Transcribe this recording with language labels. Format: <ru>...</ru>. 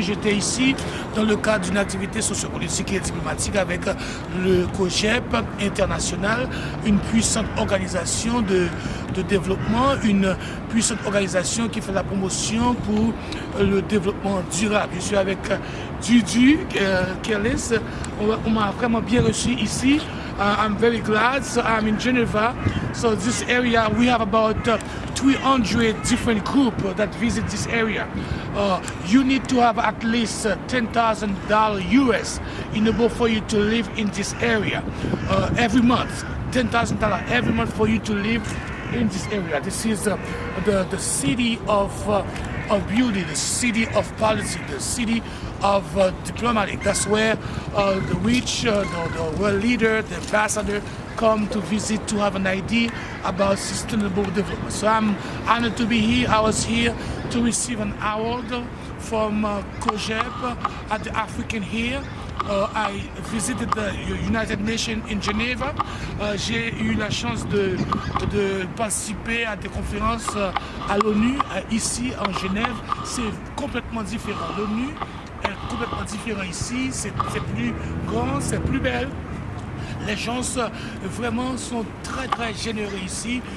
<fr>J'étais ici dans le cadre d'une activité sociopolitique et diplomatique avec le COGEP international, une puissante organisation de développement, une puissante organisation qui fait la promotion pour le développement durable. Je suis avec Dudu Kellis. On m'a vraiment bien reçu ici.</fr> <en>I'm very glad. So I'm in Geneva. So this area, we have about 300 different groups that visit this area. You need to have at least $10,000 US in order for you to live in this area every month. $10,000 every month for you to live in this area. This is the city of beauty, the city of policy, the city of diplomatic. That's where the rich, the world leader, the ambassador come to visit to have an idea about sustainable development. So I'm honored to be here. I was here to receive an award from COGEP at the African here. I visited the United Nations in Geneva.</en> <fr>J'ai eu la chance de participer à des conférences à l'ONU ici en Genève. C'est complètement différent. L'ONU est complètement différent ici. C'est plus grand, c'est plus belle. Les gens vraiment sont très très généreux ici.</fr>